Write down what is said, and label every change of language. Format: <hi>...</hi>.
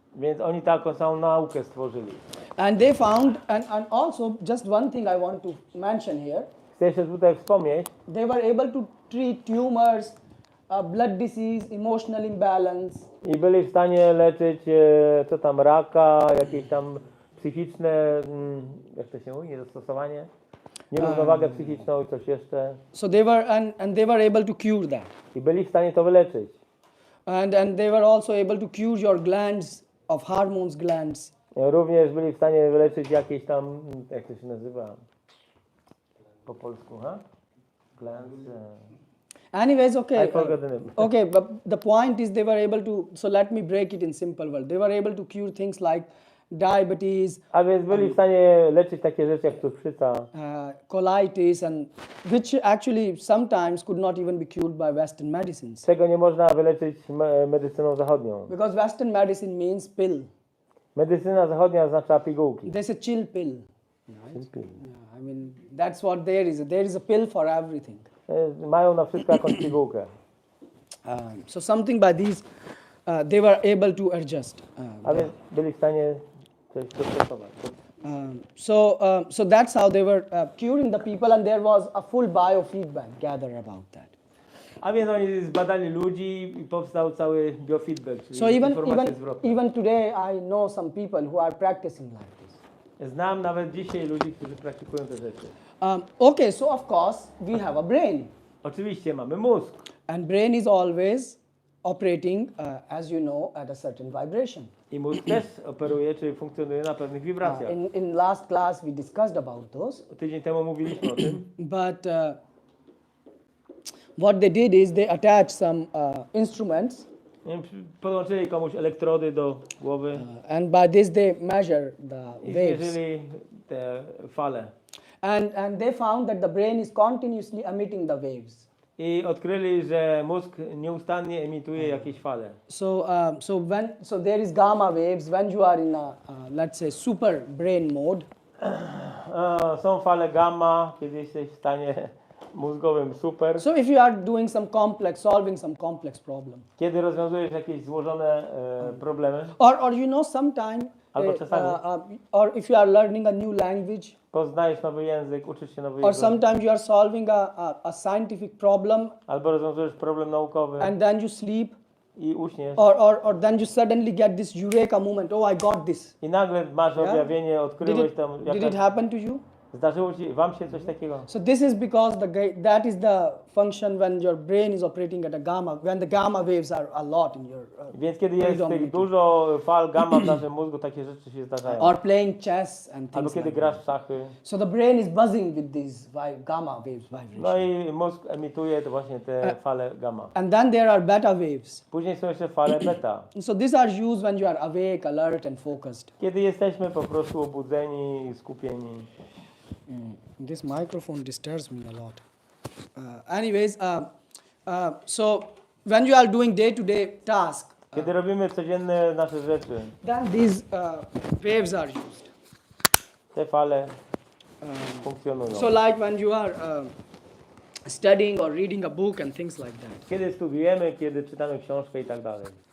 <pl>Więc oni taką całą naukę stworzyli.</pl> <en>And they found, and also just one thing I want to mention here,</en> <pl>Chcę jeszcze tutaj wspomnieć,</pl> <en>they were able to treat tumors, blood disease, emotional imbalance,</en> <pl>i byli w stanie leczyć co tam raka, jakieś tam psychiczne, jak to się mówi, niedostosowanie, nierównowagę psychiczną i coś jeszcze.</pl> <en>so they were, and they were able to cure that.</en> <pl>I byli w stanie to wyleczyć.</pl> <en>And they were also able to cure your glands of hormones glands.</en> <pl>Również byli w stanie wyleczyć jakieś tam, jak to się nazywa po polsku, ha?</pl> <en>Glands. Anyways, okay. I forgot the name. Okay, but the point is they were able to, so let me break it in simple words. They were able to cure things like diabetes,</en> <pl>A więc byli w stanie leczyć takie rzeczy jak cukrzyca,</pl> <en>colitis, and which actually sometimes could not even be cured by Western medicines.</en> <pl>czego nie można wyleczyć medycyną zachodnią.</pl> <en>Because Western medicine means pill.</en> <pl>Medycyna zachodnia oznacza pigułki.</pl> <en>There's a chill pill. Right? Yeah, I mean, that's what there is. There is a pill for everything.</en> <pl>Mają na wszystko jakąś pigułkę.</pl> <en>So something by these, they were able to adjust.</en> <pl>A więc byli w stanie coś dostosować.</pl> <en>So that's how they were curing the people, and there was a full biofeedback gathered about that.</en> <pl>A więc oni zbadali ludzi i powstał cały biofeedback, czyli</pl> <en>So</en> <pl>informacje zwrotne.</pl> <en>even today, I know some people who are practicing like this.</en> <pl>Znam nawet dzisiaj ludzi, którzy praktykują te rzeczy.</pl> <en>Okay, so of course we have a brain,</en> <pl>Oczywiście mamy mózg.</pl> <en>and brain is always operating, as you know, at a certain vibration.</en> <pl>I mózg też operuje, czyli funkcjonuje na pewnych wibracjach.</pl> <en>In last class we discussed about those,</en> <pl>Tydzień temu mówiliśmy o tym.</pl> <en>but what they did is they attached some instruments,</en> <pl>Podłączyli komuś elektrody do głowy</pl> <en>and by this they measure the</en> <pl>i</pl> <en>waves.</en> <pl>zmierzyli te fale.</pl> <en>And they found that the brain is continuously emitting the waves.</en> <pl>I odkryli, że mózg nieustannie emituje jakieś fale.</pl> <en>So there is gamma waves when you are in a let's say super brain mode.</en> <pl>Są fale gamma, kiedy jesteś w stanie mózgowym super.</pl> <en>So if you are doing solving some complex problem,</en> <pl>Kiedy rozwiązujesz jakieś złożone problemy,</pl> <en>or you know sometime,</en> <pl>Albo czasami.</pl> <en>or if you are learning a new language,</en> <pl>poznajesz nowy język, uczysz się nowy</pl> <en>or</en> <pl>język,</pl> <en>sometimes you are solving a scientific problem,</en> <pl>albo rozwiązujesz problem naukowy</pl> <en>and then you sleep,</en> <pl>i uśniesz.</pl> <en>or then you suddenly get this eureka moment. Oh, I got this.</en> <pl>I nagle masz objawienie, odkryłeś tam.</pl> <en>Did it happen to you?</en> <pl>Zdarzyło ci, wam się coś takiego?</pl> <en>So this is because that is the function when your brain is operating at a gamma, when the gamma waves are a lot in your</en> <pl>Więc kiedy jest tych</pl> <en>predominating.</en> <pl>dużo fal gamma w naszym mózgu, takie rzeczy się zdarzają.</pl> <en>Or playing chess and</en> <pl>Albo</pl> <en>things</en> <pl>kiedy</pl> <en>like</en> <pl>grasz</pl> <en>that.</en> <pl>w szachy.</pl> <en>So the brain is buzzing with these gamma waves vibration.</en> <pl>No i mózg emituje to właśnie te fale gamma.</pl> <en>And then there are beta waves.</en> <pl>Później są jeszcze fale beta.</pl> <en>So these are used when you are awake, alert and focused.</en> <pl>Kiedy jesteśmy po prostu obudzeni i skupieni.</pl> <en>This microphone disturbs me a lot. Anyways, so when you are doing day-to-day task,</en> <pl>Kiedy robimy codzienne nasze rzeczy,</pl> <en>then these waves are used.</en> <pl>te fale funkcjonują.</pl> <en>So like when you are studying or reading a book and things like that.</en> <pl>Kiedy studiujemy, kiedy czytamy książkę i tak dalej.</pl>